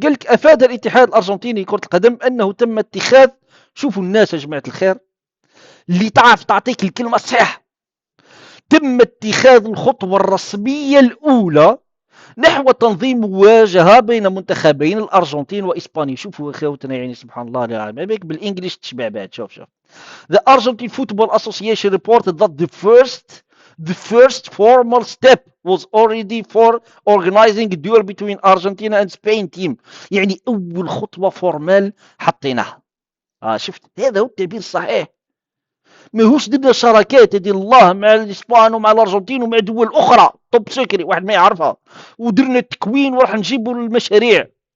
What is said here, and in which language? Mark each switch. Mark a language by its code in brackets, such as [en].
[ar] قال لك أفاد الاتحاد الأرجنتيني لكرة القدم أنه تم اتخاذ، شوفوا الناس يا جماعة الخير اللي تعرف تعطيك الكلمة الصحيحة، تم اتخاذ الخطوة الرسمية الأولى نحو تنظيم مواجهة بين منتخبين الأرجنتين وإسبانيا. شوفوا أخوتنا يعني سبحان الله العظيم، هيك بالإنجليش تشبع بعد. [en] شوف The Argentine Football Association reported that the first formal step was already for organizing a duel between Argentina and Spain team. [ar] يعني أول خطوة فورمال حطيناها. شفت هذا هو التعبير الصحيح. ماهوش درنا شراكات هذه الله مع الإسبان ومع الأرجنتين ومع دول أخرى توب سيكري واحد ما يعرفها، ودرنا التكوين وراح نجيبوا المشاريع.